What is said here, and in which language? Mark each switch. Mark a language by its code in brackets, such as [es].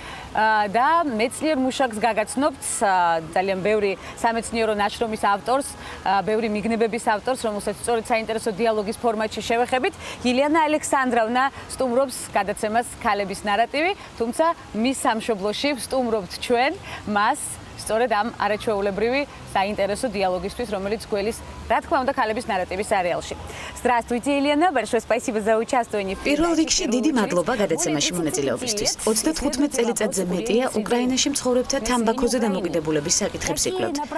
[ka] და მეცნიერ მუშაკს გაგაცნობთ ძალიან ბევრი სამეცნიერო ნაშრომის ავტორს, ბევრი მიგნებების ავტორს, რომელსაც სწორედ საინტერესო დიალოგის ფორმატში შევეხებით. ილიანა ალექსანდროვნა სტუმრობს გადაცემას ქალების ნარატივი, თუმცა მის სამშობლოში ვსტუმრობთ ჩვენ მას სწორედ ამ არაჩვეულებრივი საინტერესო დიალოგისთვის, რომელიც გველის, რა თქმა უნდა, ქალების ნარატივის არეალში. [ru] Здравствуйте, Елена, большое спасибо за участие. [ka] პირველ რიგში დიდი მადლობა გადაცემაში მონაწილეობისთვის. 35 წელიწადზე მეტია უკრაინაში მცხოვრებთა თამბაქოზე დამოკიდებულების საკითხებს იკვლევთ.